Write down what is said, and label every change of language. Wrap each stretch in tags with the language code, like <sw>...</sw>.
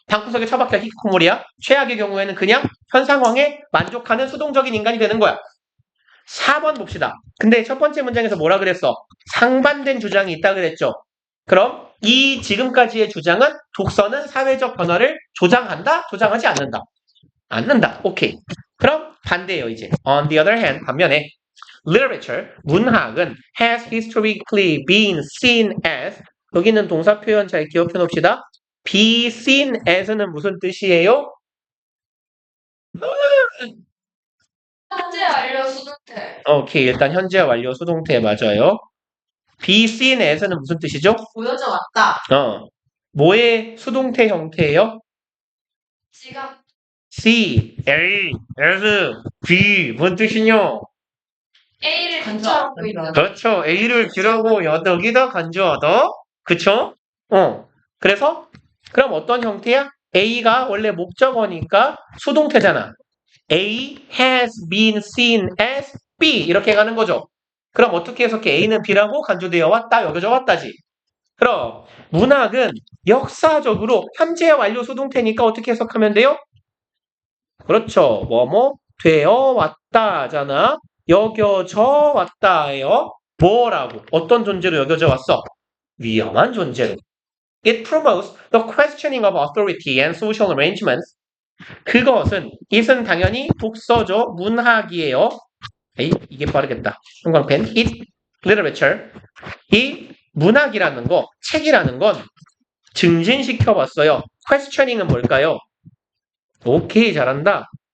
<ko>방구석에 처박혀 히키코모리야. 최악의 경우에는 그냥 현 상황에 만족하는 수동적인 인간이 되는 거야. 4번 봅시다. 근데 첫 번째 문장에서 뭐라 그랬어? 상반된 주장이 있다 그랬죠. 그럼 이 지금까지의 주장은 독서는 사회적 변화를 조장한다? 조장하지 않는다? 않는다. 오케이. 그럼 반대예요, 이제.</ko> <en>On the other hand,</en> <ko>반면에</ko> <en>literature,</en> <ko>문학은</ko> <en>has historically been seen as</en> <ko>여기는 동사 표현 잘 기억해 놓읍시다.</ko> <en>be seen as</en> <ko>는 무슨 뜻이에요? 현재 완료 수동태. 오케이. 일단 현재 완료 수동태 맞아요.</ko> <en>be seen as</en> <ko>는 무슨 뜻이죠? 보여져 왔다. 뭐의 수동태 형태예요? 지각. C, A, S, B. 뭔 뜻이뇨? A를 간주하고 있는. 그렇죠. A를 B라고 여기다 간주하다. 그쵸? 그래서 그럼 어떤 형태야? A가 원래 목적어니까 수동태잖아.</ko> <en>A has been seen as B</en> <ko>이렇게 가는 거죠. 그럼 어떻게 해석해? A는 B라고 간주되어 왔다. 여겨져 왔다지. 그럼 문학은 역사적으로 현재 완료 수동태니까 어떻게 해석하면 돼요? 그렇죠. 뭐뭐 되어 왔다잖아. 여겨져 왔다예요. 뭐라고? 어떤 존재로 여겨져 왔어? 위험한 존재로.</ko> <en>It promotes the questioning of authority and social arrangements.</en> <ko>그것은, it은 당연히 독서죠. 문학이에요. 에이, 이게 빠르겠다. 형광펜.</ko> <en>It, literature.</en> <ko>이 문학이라는 거, 책이라는 건 증진시켜 봤어요. questioning은 뭘까요? 오케이, 잘한다.</ko>